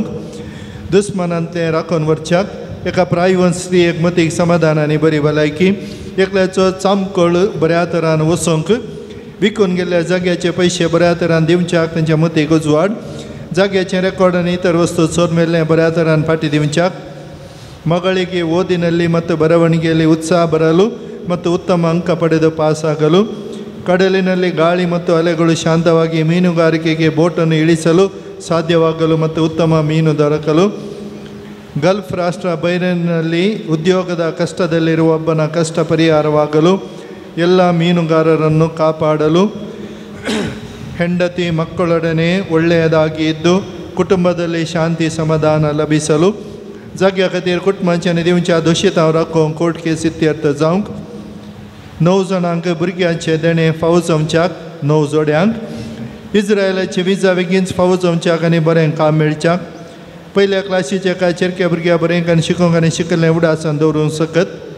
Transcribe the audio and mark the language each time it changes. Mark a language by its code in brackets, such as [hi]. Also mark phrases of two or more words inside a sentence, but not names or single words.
[kok] दुस्मानांतले राखून व्हरच्याक एका प्रायवन स्त्रियेक मतीक समाधान आनी बरी भलायकी. एकल्याचो चामकळ बऱ्या तरान वसोवंक. विकून गेल्ल्या जाग्याचे पयशे बऱ्या तरान दिवच्याक तांच्या मतीक उजवाड. जाग्याचें रेकॉर्ड आनी इतर वस्तू चोर मेल्लें बऱ्या तरान फाटी दिवच्याक. [kn] ಮಗಳಿಗೆ ಓದಿನಲ್ಲಿ ಮತ್ತು ಬರವಣಿಗೆಯಲ್ಲಿ ಉತ್ಸಾಹ ಬರಲು ಮತ್ತು ಉತ್ತಮ ಅಂಕ ಪಡೆದು ಪಾಸಾಗಲು. ಕಡಲಿನಲ್ಲಿ ಗಾಳಿ ಮತ್ತು ಅಲೆಗಳು ಶಾಂತವಾಗಿ ಮೀನುಗಾರಿಕೆಗೆ ಬೋಟನ್ನು ಇಳಿಸಲು ಸಾಧ್ಯವಾಗಲು ಮತ್ತು ಉತ್ತಮ ಮೀನು ದೊರಕಲು. ಗಲ್ಫ್ ರಾಷ್ಟ್ರ ಬೈರೇನ್ನಲ್ಲಿ ಉದ್ಯೋಗದ ಕಷ್ಟದಲ್ಲಿರುವ ಒಬ್ಬನ ಕಷ್ಟ ಪರಿಹಾರವಾಗಲು. ಎಲ್ಲ ಮೀನುಗಾರರನ್ನು ಕಾಪಾಡಲು. ಹೆಂಡತಿ ಮಕ್ಕಳೊಡನೆ ಒಳ್ಳೆಯದಾಗಿ ಇದ್ದು ಕುಟುಂಬದಲ್ಲಿ ಶಾಂತಿ ಸಮಾಧಾನ ಲಭಿಸಲು. [kok] जाग्या खातीर कुटुंबाच्या आनी दिवच्या दोशीतांव राखोवंक कोर्ट केस इत्यर्थ जावंक. 9 जाणांक भुरग्यांचे देणे फावो जमच्याक 9 जोड्यांक. इस्रायलाचे विजा बेगीनच फावो जमच्याक आनी बरें काम मेळच्याक. पयल्या क्लासीचे एका चेरक्या भुरग्या बरें आनी शिकोवंक आनी शिकल्लें उडासन दवरूंक सकत.